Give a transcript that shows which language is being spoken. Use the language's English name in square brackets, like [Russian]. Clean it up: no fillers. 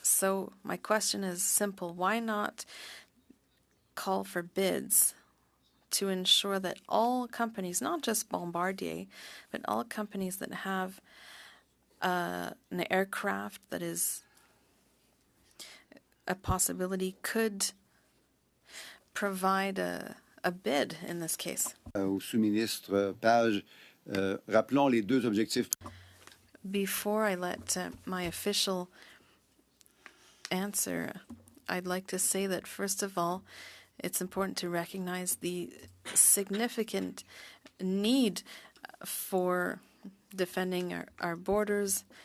[English] So my question is simple: why not call for bids to ensure that all companies, not just Bombardier, but all companies that have an aircraft that is a possibility, could provide a bid in this case? [French] Au sous-ministre Page, rappelons les deux objectifs. [English] Before I let my official answer, I'd like to say that, first of all, it's important to recognize the significant need for defending our borders.